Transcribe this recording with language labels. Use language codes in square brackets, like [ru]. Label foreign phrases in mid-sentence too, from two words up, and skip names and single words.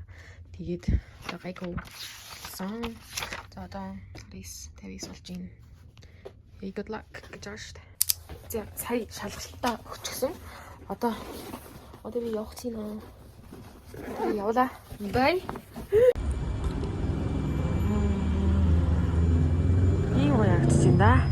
[mn] Тэгээд одоо гайгүй сон. За одоо 30 болж байна. [en] Hey good luck [mn] гэж байна. За сая шалгалтаа өгчихсөн. Одоо би явах чинь нөө. Би явлаа. Bye. Ийм гоё явчихсан да.